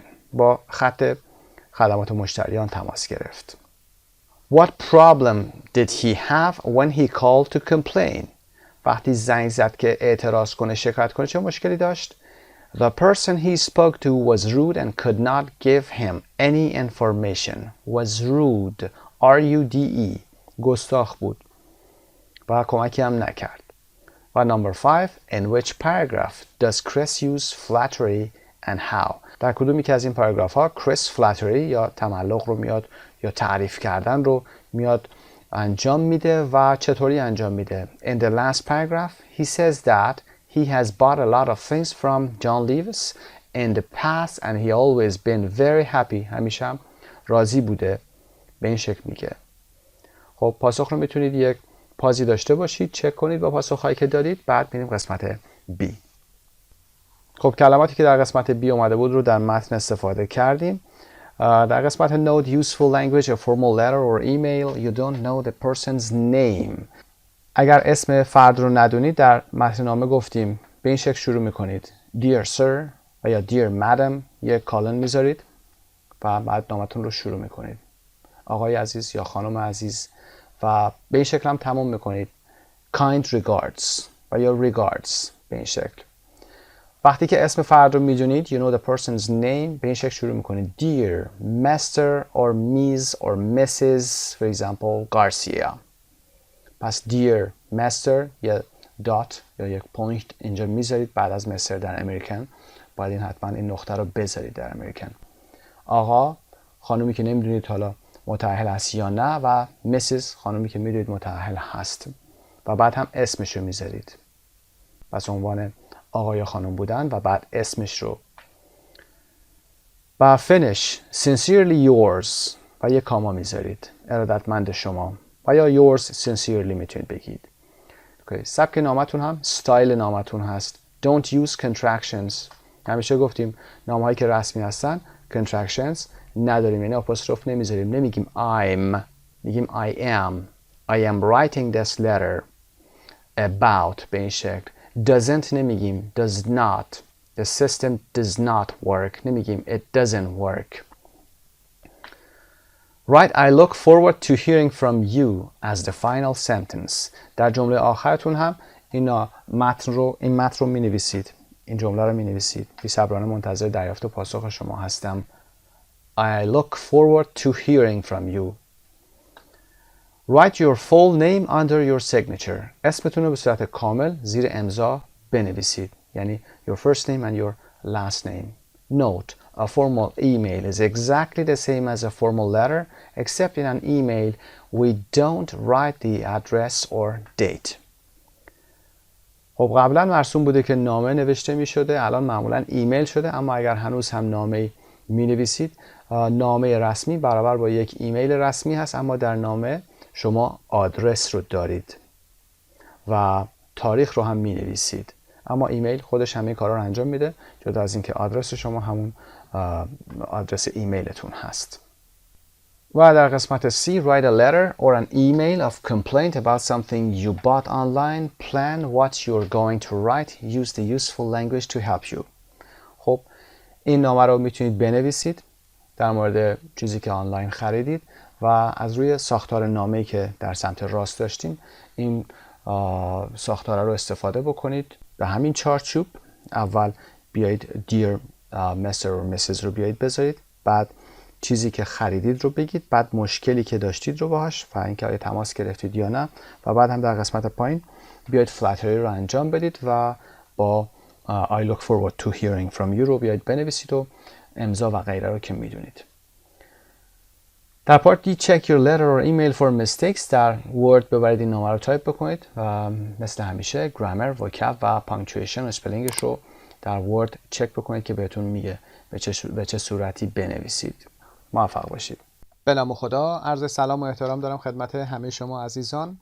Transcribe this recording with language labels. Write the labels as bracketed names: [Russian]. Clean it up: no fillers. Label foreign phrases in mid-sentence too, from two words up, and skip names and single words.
[Persian] با خط خدمات مشتریان تماس گرفت. [English] What problem did he have when he called to complain? [Persian] وقتی زنگ زد که اعتراض کنه، شکایت کنه، چه مشکلی داشت؟ [English] The person he spoke to was rude and could not give him any information. Was rude. R-U-D-E. [Persian] گستاخ بود و کمکی هم نکرد. [English] و number 5, in which paragraph does Chris use flattery and how? [Persian] در کدومی که از این پاراگراف ها Chris flattery یا تملق رو میاد یا تعریف کردن رو میاد انجام میده و چطوری انجام میده؟ [English] In the last paragraph he says that he has bought a lot of things from John Lewis in the past and he always been very happy. [Persian] همیشه هم راضی بوده. به این شکل میگه. خب پاسخ رو میتونید یک پازی داشته باشید، چک کنید با پاسخهایی که دادید، بعد میریم قسمت B. خب کلماتی که در قسمت B اومده بود رو در متن استفاده کردیم. در قسمت [English] Note useful language, a formal letter or email, you don't know the person's name. [Persian] اگر اسم فرد رو ندونید در متن نامه گفتیم به این شکل شروع میکنید. [English] Dear sir [Persian] و یا [English] Dear madam [Persian] یک کالن میذارید و بعد نامتون رو شروع میکنید. آقای عزیز یا خانم عزیز و به این شکل هم تمام میکنید. [English] Kind regards [Persian] و یا regards به این شکل. وقتی که اسم فرد رو میدونید [English] you know the person's name [Persian] به این شکل شروع میکنید. [English] Dear Mr. or Ms. or Mrs. for example Garcia. [Persian] پس [English] Dear Master [Persian] یا دات یا یک پوینت اینجا میذارید بعد از مستر در امریکن. باید این حتما این نقطه رو بذارید در امریکن. آقا خانومی که نمیدونید حالا متأهل هست یا نه و مسز خانومی که میدونید متأهل هست و بعد هم اسمش رو میذارید. پس عنوان آقا یا خانم بودن و بعد اسمش رو. و [English] finish sincerely yours [Persian] و یک کاما میذارید. ارادتمند شما و یا [English] yours sincerely [Persian] میتونید بگید. سبک نامتون هم style نامتون هست. [English] Don't use contractions. [Persian] همیشه گفتیم نامهایی که رسمی هستن contractions نداریم، یعنی آپوستروف نمیذاریم. [English] نمیگیم I'm، میگیم I am. I am writing this letter about [Persian] به این شکل. Doesn't نمیگیم. [English] Does not. The system does not work. نمیگیم it doesn't work. Right, I look forward to hearing from you as the final sentence. [Persian] در جمله آخرتون هم این متن رو می نویسید. این جمله رو می نویسید. بی‌صبرانه منتظر دریافت و پاسخ شما هستم. [English] I look forward to hearing from you. Write your full name under your signature. [Persian] اسمتون رو به صورت کامل زیر امضا بنویسید. [English] یعنی your first name and your last name. Note, a formal email is exactly the same as a formal letter, except in an email we don't write the address or date. [Persian] خب قبلا مرسوم بوده که نامه نوشته می شده، الان معمولا ایمیل شده، اما اگر هنوز هم نامه می نویسید نامه رسمی برابر با یک ایمیل رسمی هست، اما در نامه شما آدرس رو دارید و تاریخ رو هم می نویسید. اما ایمیل خودش همه کارا رو انجام میده، جدا از اینکه آدرس شما همون آدرس ایمیلتون هست. و در قسمت [English] C write a letter or an email of complaint about something you bought online. Plan what you're going to write. Use the useful language to help you. [Persian] خب این نامه رو میتونید بنویسید در مورد چیزی که آنلاین خریدید و از روی ساختار نامه‌ای که در سمت راست داشتیم این ساختار رو استفاده بکنید. به همین چارچوب اول بیایید [English] dear Mr. [Persian] و Mrs. رو بیایید بذارید، بعد چیزی که خریدید رو بگید، بعد مشکلی که داشتید رو باهاش و اینکه آیا تماس گرفتید یا نه، و بعد هم در قسمت پایین بیایید فلاتری رو انجام بدید و با [English] I look forward to hearing from you [Persian] رو بیایید بنویسید و امضا و غیره رو که میدونید. [English] در پارت دی check your letter or email for mistakes. [Persian] در ورد ببرید این نامه رو تایپ بکنید و مثل همیشه گرامر، وکاب و پانکچویشن و اسپلینگش رو در ورد چک بکنید که بهتون میگه به چه صورتی بنویسید. موفق باشید. به نام خدا، عرض سلام و احترام دارم خدمت همه شما عزیزان.